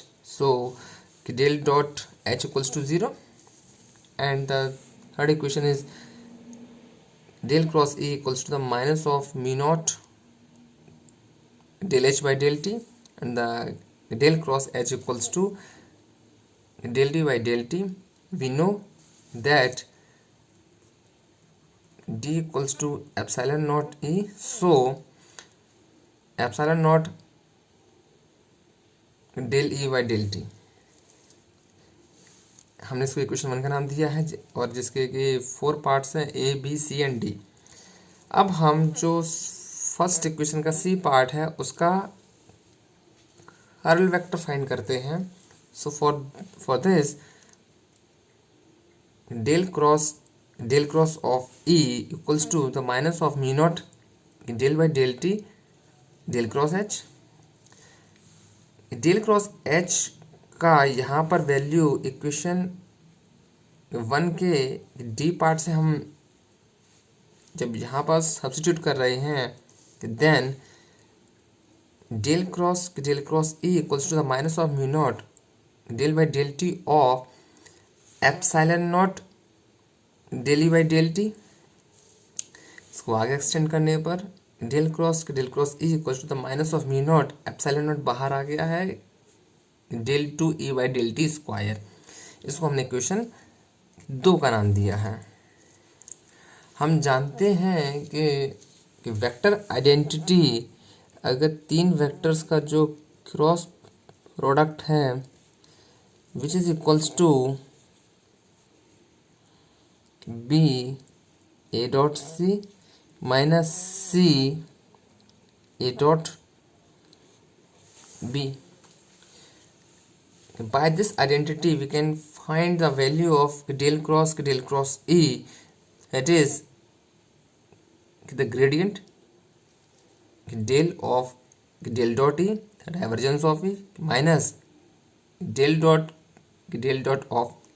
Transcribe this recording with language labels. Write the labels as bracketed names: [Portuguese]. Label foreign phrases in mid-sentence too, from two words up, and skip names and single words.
[English] So del dot H equals to 0, and the third equation is del cross E equals to the minus of mu naught del H by del T, and the del cross H equals to del D by del T. We know that D equals to epsilon naught E, so epsilon naught del E by del T, [Hindi] हमने इसको इक्वेशन 1 का नाम दिया है और जिसके के 4 पार्ट्स हैं A, B, C एंड D। अब हम जो फर्स्ट इक्वेशन का C पार्ट है उसका कर्ल वेक्टर फाइंड करते हैं। [English] so for this del cross of E equals to the minus of mu naught del by del T del cross H। del cross H [Hindi] का यहाँ पर वैल्यू इक्वेशन 1 के D पार्ट से हम जब यहाँ पर सब्स्टिट्यूट कर रहे हैं [English] देन del cross E equals to the minus of mu naught del by del T of epsilon naught del E by del T। [Hindi] इसको आगे एक्सटेंड करने पर [English] del cross E equals to the minus of mu naught epsilon naught [Hindi] बाहर आ गया है [English] del 2 E by del T स्क्वायर। [Hindi] इसको हमने इक्वेशन 2 का नाम दिया है। हम जानते हैं कि वेक्टर आइडेंटिटी अगर 3 वेक्टर्स का जो क्रॉस प्रोडक्ट है [English] which is equals to B A dot C minus C A dot B, by this identity we can find the value of del cross E, that is the gradient del of del dot E, the divergence of E, minus del dot of E.